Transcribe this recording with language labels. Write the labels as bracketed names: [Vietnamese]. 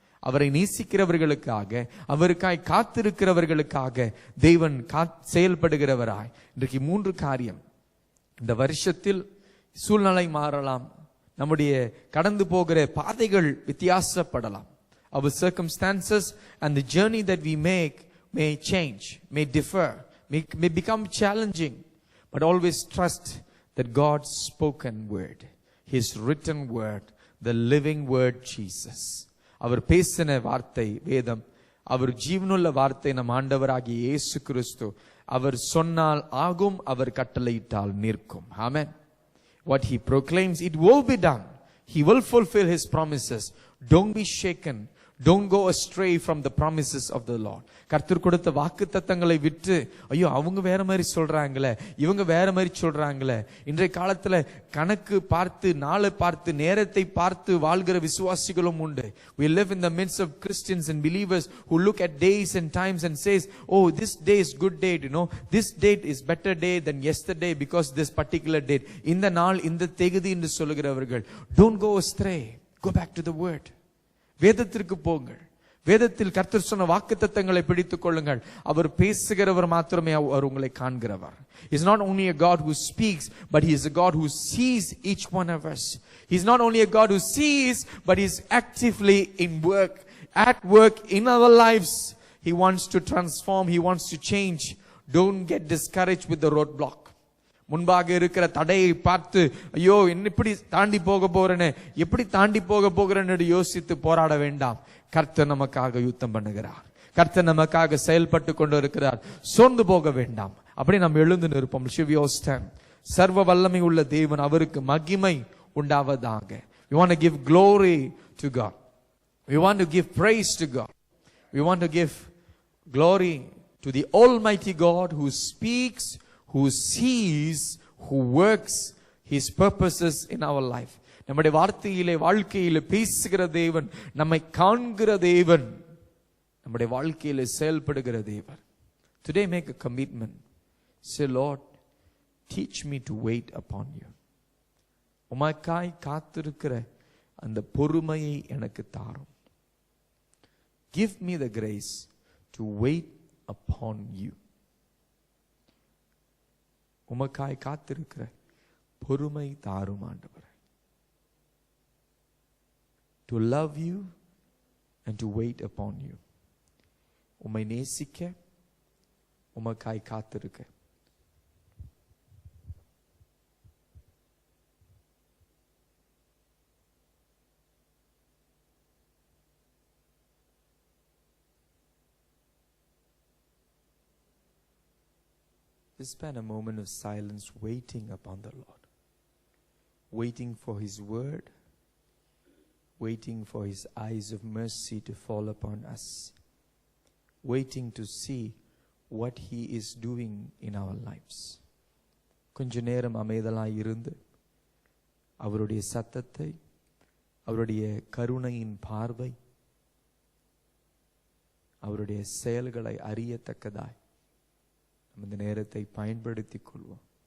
[Tamil] அவரை நேசிக்கிறவர்களுக்காக, அவருக்காய் காத்திருக்கிறவர்களுக்காக தேவன் செயல்படுகிறவராய். இன்றைக்கு 3 காரியம். இந்த வருஷத்தில் சூழ்நிலை மாறலாம், நம்முடைய கடந்து போகிற பாதைகள் வித்தியாசப்படலாம். [English] Our circumstances and the journey that we make may change, may differ, may become challenging, but always trust that God's spoken word, his written word, the living word Jesus, [Tamil] அவர் பேசின வார்த்தை வேதம், அவர் ஜீவனுள்ள வார்த்தை நம் ஆண்டவராகிய இயேசு கிறிஸ்து, அவர் சொன்னால் ஆகும், அவர் கட்டளையிட்டால் நிற்கும். ஆமென். [English] What he proclaims, it will be done. He will fulfill his promises. Don't be shaken. Don't go astray from the promises of the Lord. [Tamil] கர்த்தர் கொடுத்த வாக்குத்தத்தங்களை விட்டு, ஐயோ அவங்க வேற மாதிரி சொல்றாங்களே, இவங்க வேற மாதிரி சொல்றாங்களே. இன்றைய காலத்துல கணக்கு பார்த்து, நாளை பார்த்து, நேரத்தை பார்த்து வாழ்கிற விசுவாசிகளும் உண்டு. [English] We live in the midst of Christians and believers who look at days and times and says, oh, this day is good date, you know, this date is better day than yesterday because this particular date. [Tamil] இந்த நாள் இந்த தேதி என்று சொல்லுகிறவர்கள், [English] don't go astray. Go back to the word. [Tamil] வேதத்திற்கு போங்கள். வேதத்தில் கர்த்தர் சொன்ன வாக்குத்தத்தங்களை பிடித்துக் கொள்ளுங்கள். அவர் பேசுகிறவர் மாத்திரமே அவர் உங்களை காண்கிறவர். [English] He is not only a God who speaks, but he is a God who sees each one of us. He is not only a God who sees, but he is actively at work in our lives. He wants to transform, he wants to change. Don't get discouraged with the roadblock. [Tamil] முன்பாக இருக்கிற தடையை பார்த்து, ஐயோ என்ன இப்படி தாண்டி போக போறேன்னு, எப்படி தாண்டி போக போகிறேன்னு யோசித்து போராட வேண்டாம். கர்த்தர் நமக்காக யுத்தம் பண்ணுகிறார், கர்த்தர் நமக்காக செயல்பட்டு கொண்டு இருக்கிறார். சோர்ந்து போக வேண்டாம். அப்படி நாம் எழுந்து நிற்போம். சர்வ வல்லமை உள்ள தேவன், அவருக்கு மகிமை உண்டாவதாக. [English] We want to give glory to God. We want to give praise to God. We want to give glory to the Almighty God who speaks, who sees, who works his purposes in our life. [Tamil] நம்முடைய வார்த்தையிலே, வாழ்க்கையிலே பேசுகிற தேவன், நம்மை காண்கிற தேவன், நம்முடைய வாழ்க்கையிலே செயல்படுகிற தேவன். [English] Today make a commitment. Say, Lord, teach me to wait upon you. [Tamil] உமக்காய் காத்திருக்கிற அந்த பொறுமையை எனக்கு தாரும். [English] Give me the grace to wait upon you. [Tamil] உமக்காய் காத்திருக்கிற பொறுமை தாரும் ஆண்டவரே. [English] To love you and to wait upon you. [Tamil] உம்மை நேசிக்க, உமக்காய் காத்திருக்க. [English] Just spend a moment of silence waiting upon the Lord. Waiting for His word. Waiting for His eyes of mercy to fall upon us. Waiting to see what He is doing in our lives. [Tamil] கொஞ்ச நேரம் அமைதலாய் இருந்து அவருடைய சத்தத்தை, அவருடைய கருணையின் பார்வை, அவருடைய செயல்களை அறியத்தக்கதாய் இந்த நேரத்தை பயன்படுத்திக் கொள்வோம்.